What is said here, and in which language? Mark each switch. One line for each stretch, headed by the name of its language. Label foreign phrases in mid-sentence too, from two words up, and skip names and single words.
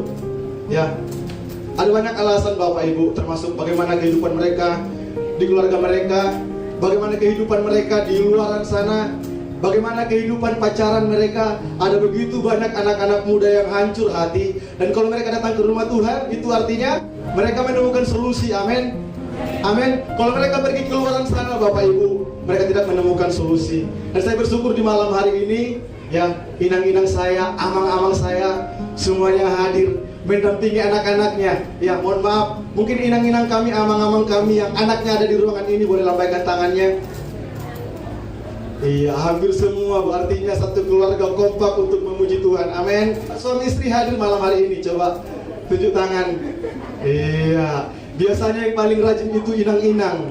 Indonesian: Ya, ada banyak alasan Bapak Ibu, termasuk bagaimana kehidupan mereka di keluarga mereka, bagaimana kehidupan mereka di luaran sana, bagaimana kehidupan pacaran mereka. Ada begitu banyak anak-anak muda yang hancur hati. Dan kalau mereka datang ke rumah Tuhan, itu artinya mereka menemukan solusi. Amin. Amin. Kalau mereka pergi ke luaran sana Bapak Ibu, mereka tidak menemukan solusi. Dan saya bersyukur di malam hari ini ya, inang-inang saya, amang-amang saya semuanya hadir mendampingi anak-anaknya. Ya, mohon maaf, mungkin inang-inang kami, amang-amang kami yang anaknya ada di ruangan ini boleh lambaikan tangannya. Iya, hampir semua, artinya satu keluarga kompak untuk memuji Tuhan. Amin. Suami istri hadir malam hari ini, coba tunjuk tangan. Iya, biasanya yang paling rajin itu inang-inang.